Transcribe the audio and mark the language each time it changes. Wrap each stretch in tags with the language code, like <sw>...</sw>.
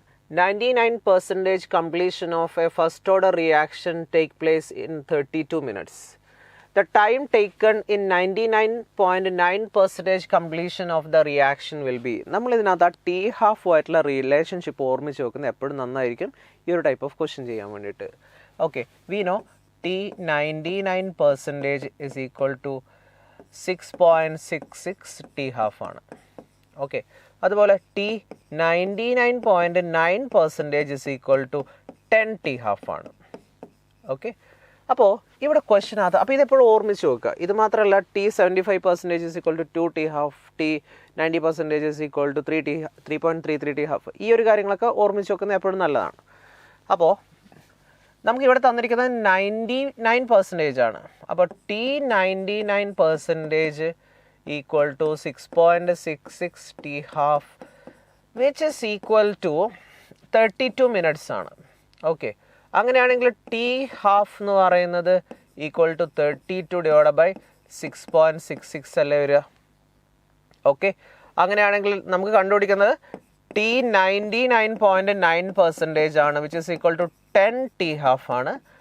<en>99% completion of a first order reaction take place in 32 minutes. The time taken in 99.9% completion of the reaction will be.</en> <ml>നമ്മൾ ഇതിനകത്ത് ആ T half ആയിട്ടുള്ള relationship ഓർമ്മിച്ച് വെക്കുന്നത് എപ്പോഴും നന്നായിരിക്കും ഈ ഒരു ടൈപ്പ് ഓഫ് ക്വസ്റ്റ്യൻ ചെയ്യാൻ വേണ്ടിയിട്ട്.</ml> <en>Okay, we know T 99% is equal to 6.66 T half ആണ്. Okay, അതുപോലെ T 99.9% is equal to 10 T half ആണ്.</en> <ml>ഓക്കെ, അപ്പോൾ ഇവിടെ ക്വസ്റ്റ്യൻ അത്, അപ്പോൾ ഇതെപ്പോഴും ഓർമ്മിച്ച് നോക്കുക. ഇത് മാത്രമല്ല,</ml> <en>T 75% is equal to 2 T half, T 90% is equal to 3.33 T half.</en> <ml>ഈ ഒരു കാര്യങ്ങളൊക്കെ ഓർമ്മിച്ച് വെക്കുന്നത് എപ്പോഴും നല്ലതാണ്. അപ്പോൾ നമുക്ക് ഇവിടെ തന്നിരിക്കുന്നത് 99% ആണ്.</ml> <en>അപ്പോൾ T 99% equal to 6.66 T half which is equal to 32 minutes ആണ്.</en> <ml>ഓക്കെ, അങ്ങനെയാണെങ്കിൽ ടി ഹാഫ് എന്ന് പറയുന്നത് ഈക്വൽ ടു 32 divided by 6.66 അല്ലേ വരിക. ഓക്കെ, അങ്ങനെയാണെങ്കിൽ നമുക്ക് കണ്ടുപിടിക്കുന്നത് ടി 99.9% ആണ്</ml> <en>which is equal to</en> <ml>10 T half ആണ്.</ml>